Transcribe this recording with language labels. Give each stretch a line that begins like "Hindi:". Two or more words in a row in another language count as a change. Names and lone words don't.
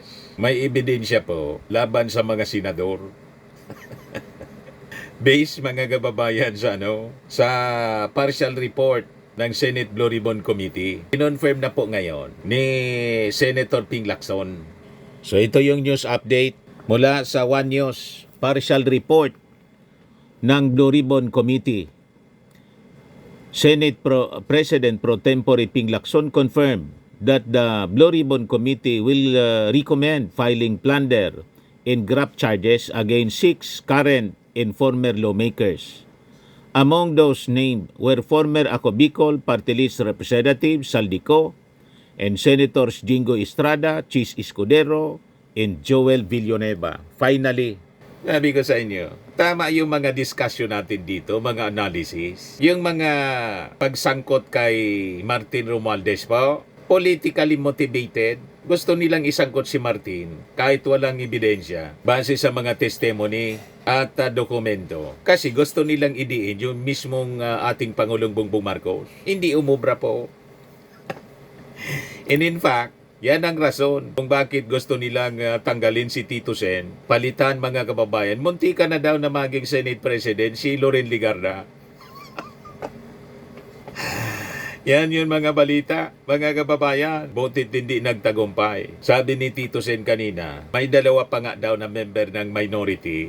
Filipino: May ebidensya po laban sa mga senador. Based mga kababayan sa
English: partial report
Filipino: ng Senate Blue Ribbon Committee. Kinonfirm na po ngayon ni Senator Ping Lacson. So ito yung
English: news update
Filipino: mula sa One News
English: partial report
Filipino: ng Blue Ribbon Committee.
English: President Pro Tempore Ping Lacson confirmed that the Blue Ribbon Committee will recommend filing plunder and graft charges against 6 current and former lawmakers. Among those named were former Ako Bicol Party List Representative Saldico and Senators Jingo Estrada, Chis Escudero, and Joel Villanueva.
Filipino: Finally, sabi ko sa inyo, tama yung mga discussion natin dito, mga analysis. Yung mga pagsangkot kay Martin Romualdez po, politically motivated. Gusto nilang isangkot si Martin kahit walang ebidensya base sa mga testimony at dokumento. Kasi gusto nilang idiin yung mismong ating Pangulong Bongbong Marcos. Hindi umubra po.
English: And in fact,
Filipino: yan ang rason kung bakit gusto nilang tanggalin si Tito Sen. Palitan mga kababayan, munti ka na daw na maging Senate President si Loren Legarda. Yan yun mga balita, mga kababayan. Butit hindi nagtagumpay. Sabi ni Tito Sen kanina, may dalawa pa nga daw na member ng minority.